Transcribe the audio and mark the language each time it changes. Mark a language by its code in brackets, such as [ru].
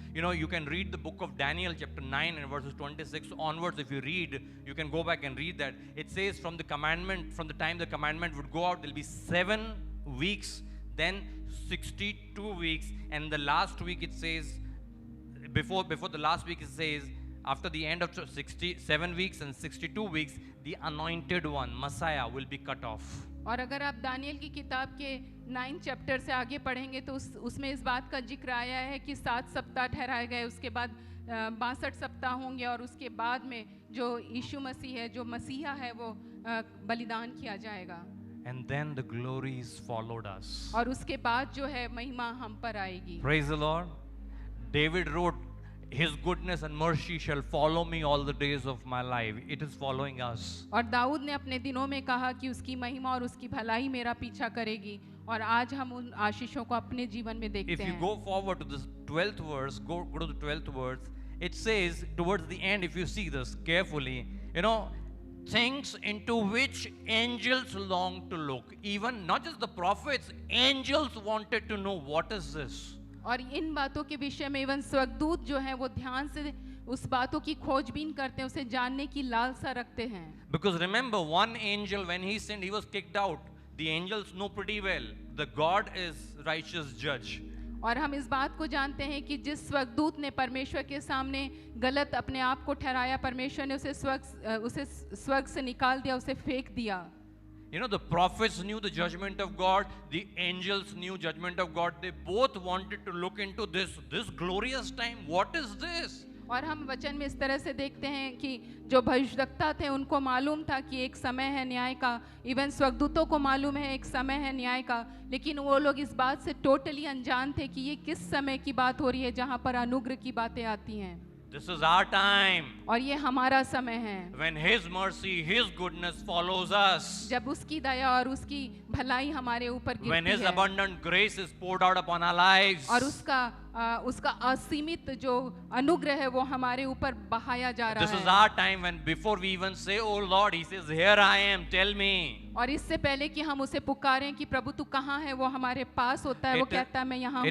[en] You know, you can read the book of Daniel chapter 9 and verses 26 onwards. If you read, you can go back and read that. It says from the time the commandment would go out, there'll be 7 weeks, then 62 weeks, and the last week it says, before the last week it says, after the end of 67 weeks and 62 weeks, the anointed one, Messiah, will be cut off. [hi] और अगर आप Daniel की किताब के 9 chapter से आगे पढ़ेंगे तो उसमें इस बात का जिक्र आया है कि 7 सप्ताह ठहराए गए, उसके बाद 62 सप्ताह होंगे, और उसके बाद में जो यीशु मसीह है, जो मसीहा है, वो बलिदान किया जाएगा। [en] And then the glories followed us. [hi] और उसके बाद जो है महिमा हम पर आएगी। [en] Praise the Lord. David wrote, His goodness and mercy shall follow me all the days of my life. It is following us. [hi] और दाऊद ने अपने दिनों में कहा कि उसकी महिमा और उसकी भलाई मेरा पीछा करेगी, और आज हम उन आशीषों को अपने जीवन में देखते हैं। [en] If you go forward to this 12th verse, go to the 12th verse, it says towards the end, if you see this carefully, you know, things into which angels long to look. Even not just the prophets, angels wanted to know what is this. [hi] और इन बातों के विषय में even स्वर्गदूत जो हैं वो ध्यान से उस बातों की खोजबीन करते हैं, उसे जानने की लालसा रखते हैं। [en] Because remember, one angel, when he sinned, he was kicked out. The angels know pretty well the God is righteous judge. [hi] और हम इस बात को जानते हैं कि जिस स्वर्गदूत ने परमेश्वर के सामने गलत अपने आप को ठहराया, परमेश्वर ने उसे स्वर्ग से निकाल दिया, उसे फेंक दिया। [en] You know, the prophets knew the judgment of God, the angels knew judgment of God. They both wanted to look into this glorious time. What is this? [hi] और हम वचन में इस तरह से देखते हैं कि जो भविष्यवक्ता थे उनको मालूम था कि एक समय है न्याय का, इवन स्वर्गदूतों को मालूम है एक समय है न्याय का, लेकिन वो लोग इस बात से टोटली अनजान थे कि ये किस समय की बात हो रही है जहाँ पर अनुग्रह की बातें आती हैं। [en] This is our time. [hi] और ये हमारा समय है। [en] When His mercy, His goodness follows us. [hi] जब उसकी दया और उसकी भलाई हमारे ऊपर गिरती है। [en] When His abundant grace is poured out upon our lives. [hi] और उसका असीमित जो अनुग्रह है वो हमारे ऊपर बहाया जा रहा है। [en] This is our time when before we even say, "Oh Lord," He says, "Here I am. Tell me." [hi] और इससे पहले कि हम उसे पुकारें कि प्रभु तू कहाँ है, वो हमारे पास होता है, वो कहता है मैं यहाँ हूँ।